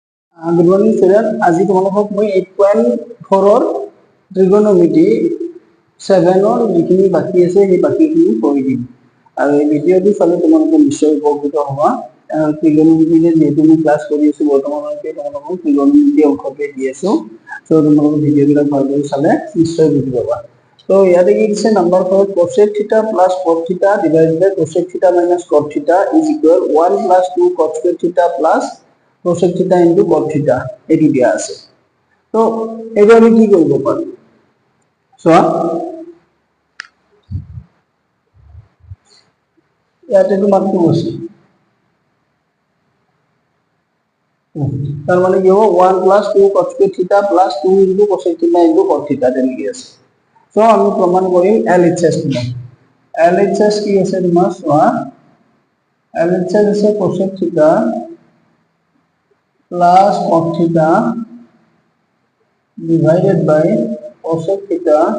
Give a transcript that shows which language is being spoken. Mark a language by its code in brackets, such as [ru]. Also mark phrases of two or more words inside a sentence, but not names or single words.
[en] Good morning, student. [as] আজি তোমালোকক মই 8.4 trigonometry 7 যিখিনি বাকি আছে সেই বাকিখিনি কৰি দিম আৰু এই ভিডিঅ'টো চালে তোমালোকে নিশ্চয় উপকৃত হ'বা trigonometry যেহেতু মই ক্লাছ কৰি আছো বৰ্তমানলৈকে তোমালোকক trigonometry অংশকে দি আছো সো তোমালোকে ভিডিঅ'বিলাক ভালদৰে চালে নিশ্চয় বুজি পাবা তো ইয়াতে কি দিছে নাম্বাৰ 4 [en] cosec theta plus cot theta divided by cosec theta minus cot theta is equal 1 plus 2 cot square theta plus cosec theta into cot theta [as] এটি দিয়া আছে তো এটা আমি কি করব পারি সো [bn] ইয়াতে তো মাত্র বসি তার মানে কি হবে [en] 1 plus 2 cot square theta plus 2 into cosec theta into cot theta [bn] দেন কি আছে সো আমি প্রমাণ করি [en] LHS দিলাম LHS [bn] কি আছে তোমার সো [en] LHS আছে cosec theta plus cot theta divided by cosec theta